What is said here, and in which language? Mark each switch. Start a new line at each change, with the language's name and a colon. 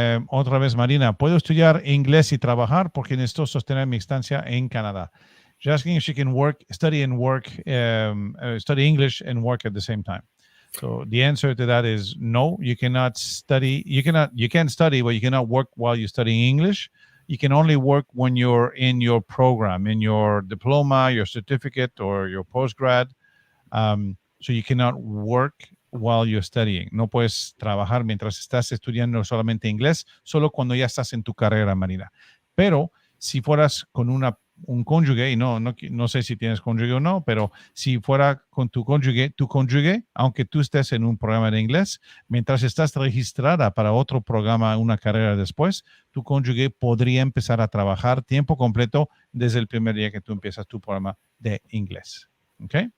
Spanish: Otra vez, Marina, ¿puedo estudiar inglés y trabajar? Porque necesito sostener mi estancia en Canadá.
English: She's asking if she can study English and work at the same time. So the answer to that is no. You cannot study. You can study, but you cannot work while you're studying English. You can only work when you're in your program, in your diploma, your certificate, or your postgrad. So you cannot work while you're studying.
Spanish: No puedes trabajar mientras estás estudiando solamente inglés, solo cuando ya estás en tu carrera, Marina. Pero si fueras con un cónyuge, y no sé si tienes cónyuge o no, pero si fuera con tu cónyuge, aunque tú estés en un programa de inglés, mientras estás registrada para otro programa, una carrera después, tu cónyuge podría empezar a trabajar tiempo completo desde el primer día que tú empiezas tu programa de inglés. ¿Ok?